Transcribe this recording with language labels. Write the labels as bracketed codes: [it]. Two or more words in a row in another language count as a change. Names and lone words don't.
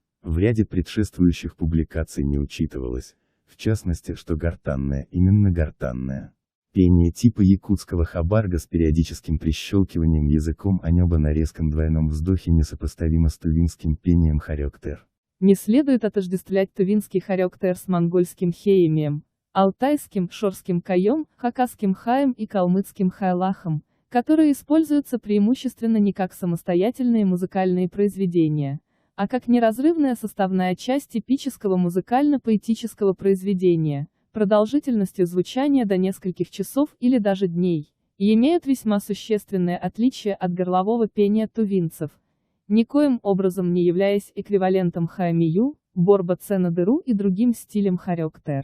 [ru] В ряде предшествующих публикаций не учитывалось, в частности, что гортанное именно гортанное пение типа якутского хабарга с периодическим прищелкиванием языком о небо на резком двойном вздохе несопоставимо с тувинским пением Харёктэр. Не следует отождествлять тувинский Харёктэр с монгольским хеемием, алтайским шорским каем, хакасским хаем и калмыцким хайлахом, которые используются преимущественно не как самостоятельные музыкальные произведения, а как неразрывная составная часть типического музыкально-поэтического произведения, продолжительностью звучания до нескольких часов или даже дней, и имеют весьма существенное отличие от горлового пения тувинцев, никоим образом не являясь эквивалентом хаэмию, борба-цена-дыру и другим стилям Харёктэр.